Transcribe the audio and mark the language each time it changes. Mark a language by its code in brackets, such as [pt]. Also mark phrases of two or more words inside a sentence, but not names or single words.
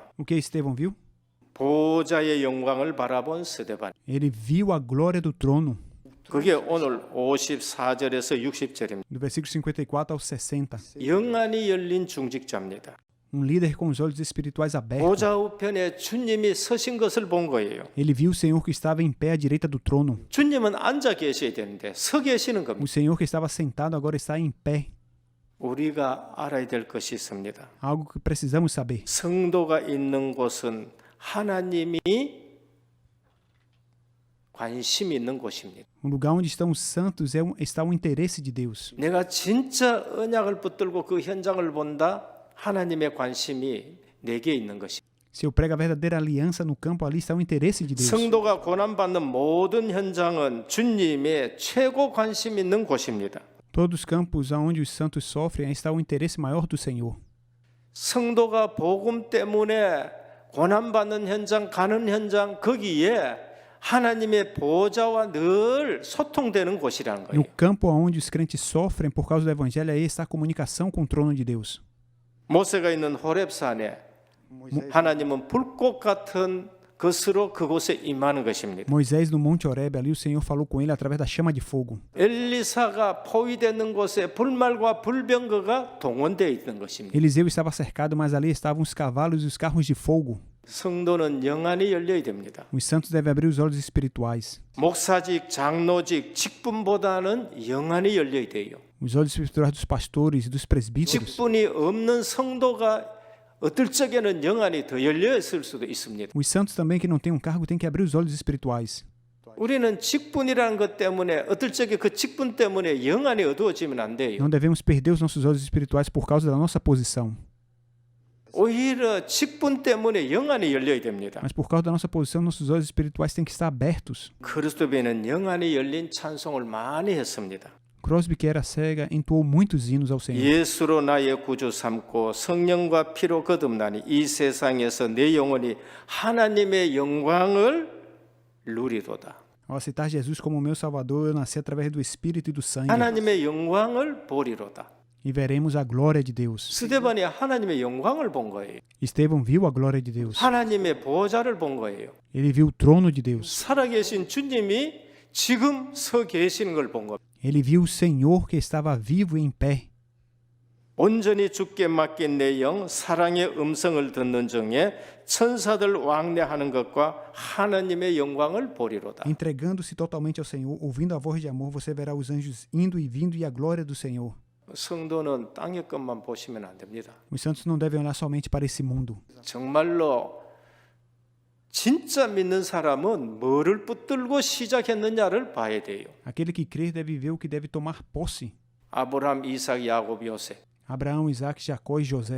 [pt] O que Estevão viu? [ko] 보좌의 영광을 바라본 스데반. [pt] Ele viu a glória do trono. [ko] 그게 오늘 54절에서 60절입니다. [pt] Do versículo 54 ao 60. [ko] 영안이 열린 중직자입니다. [pt] Líder com os olhos espirituais abertos. [ko] 보좌 우편에 주님이 서신 것을 본 거예요. [pt] Ele viu o Senhor que estava em pé à direita do trono. [ko] 주님은 앉아 계셔야 되는데 서 계시는 겁니다. [pt] O Senhor que estava sentado agora está em pé. [ko] 우리가 알아야 될 것이 있습니다. [pt] Algo que precisamos saber. [ko] 성도가 있는 곳은 하나님이 관심이 있는 곳입니다. [pt] O lugar onde estão os santos está o interesse de Deus. [ko] 내가 진짜 언약을 붙들고 그 현장을 본다. 하나님의 관심이 내게 있는 것입니다. [pt] Se eu prego a verdadeira aliança no campo, ali está o interesse de Deus. [ko] 성도가 고난받는 모든 현장은 주님의 최고 관심 있는 곳입니다. [pt] Todos os campos onde os santos sofrem, está o interesse maior do Senhor. [ko] 성도가 복음 때문에 고난받는 현장, 가는 현장, 거기에 하나님의 보좌와 늘 소통되는 곳이라는 [pt] No [ko] 거예요. [pt] campo onde os crentes sofrem por causa do evangelho, aí está a comunicação com o trono de Deus. [ko] 모세가 있는 호렙산에 하나님은 불꽃 같은 것으로 그곳에 임하는 것입니다. [pt] Moisés no Monte Horebe, ali o Senhor falou com ele através da chama de fogo. [ko] 엘리사가 포위되는 곳에 불말과 불병거가 동원되어 있는 것입니다. [pt] Eliseu estava cercado, mas ali estavam os cavalos e os carros de fogo. [ko] 성도는 영안이 열려야 됩니다. [pt] Os santos devem abrir os olhos espirituais. [ko] 목사직, 장로직, 직분보다는 영안이 열려야 돼요. [pt] Os olhos espirituais dos pastores e dos presbíteros. [ko] 직분이 없는 성도가 어떨 적에는 영안이 더 열려 있을 수도 있습니다. [pt] Os santos também que não têm um cargo têm que abrir os olhos espirituais. [ko] 우리는 직분이라는 것 때문에 어떨 적에 그 직분 때문에 영안이 어두워지면 안 돼요. [pt] Não devemos perder os nossos olhos espirituais por causa da nossa posição. [ko] 오히려 직분 때문에 영안이 열려야 됩니다. [pt] Mas por causa da nossa posição, nossos olhos espirituais têm que estar abertos. [ko] 그리스도께는 영안이 열린 찬송을 많이 했습니다. [pt] Crosby, que era cega, entoou muitos hinos ao Senhor. [ko] 예수로 나의 구주 삼고 성령과 피로 거듭나니 이 세상에서 내 영혼이 하나님의 영광을 누리도다. [pt] Ao aceitar Jesus como meu Salvador, eu nasci através do Espírito e do sangue. [ko] 하나님의 영광을 보리로다. [pt] E veremos a glória de Deus. [ko] 스데반이 하나님의 영광을 본 거예요. [pt] Estevão viu a glória de Deus. [ko] 하나님의 보좌를 본 거예요. [pt] Ele viu o trono de Deus. [ko] 살아계신 주님이 지금 서 계시는 걸 본 겁니다. [pt] Ele viu o Senhor que estava vivo e em pé. [ko] 온전히 주께 맡긴 내 영 사랑의 음성을 듣는 중에 천사들 왕래하는 것과 하나님의 영광을 보리로다. [pt] Entregando-se totalmente ao Senhor, ouvindo a voz de amor, você verá os anjos indo e vindo e a glória do Senhor. [ko] 성도는 땅의 것만 보시면 안 됩니다. [pt] Os santos não devem olhar somente para esse mundo. [ko] 정말로 진짜 믿는 사람은 뭐를 붙들고 시작했느냐를 봐야 돼요. [pt] Aquele que crer deve ver o que deve tomar posse. [ko] 아브라함, 이삭, 야곱, 요셉. [pt] Abraão, Isaac, Jacó e José.